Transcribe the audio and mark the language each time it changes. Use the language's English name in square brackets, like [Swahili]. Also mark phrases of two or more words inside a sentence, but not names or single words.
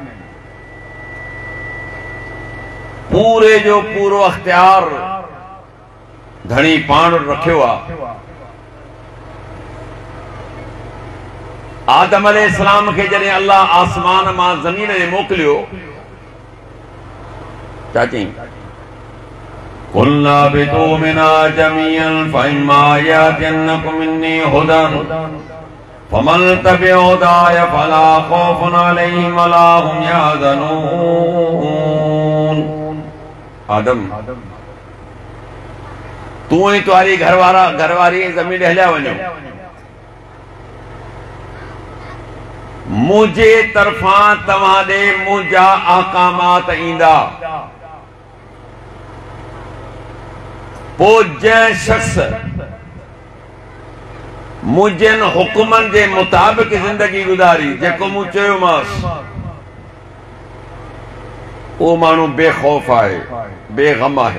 [Sindhi] पूरे जो पूरो अख़्तियार धणी पाण रखियो आहे। आदम अलैहिस्सलाम खे जॾहिं अल्लाह आसमान मां ज़मीन में मोकिलियो, छा चई? [Arabic] قلنا اهبطوا منها جميعا فإما يأتينكم مني هدى فمن تبع هداي فلا خوف عليهم ولا هم يحزنون. [Sindhi] आदम, तू ऐं तुंहिंजी घरवारी ज़मीन हलिया वञो, मुझे तरफां तव्हां ॾे मुंहिंजा अहकामात ईंदा। पोइ जंहिं शख़्स मुंहिंजनि हुकुमनि जे मुताबिक़ ज़िंदगी गुज़ारी, जेको मूं चयोमांसि, उहो माण्हू बेखौफ़ आहे, बेग़म आहे।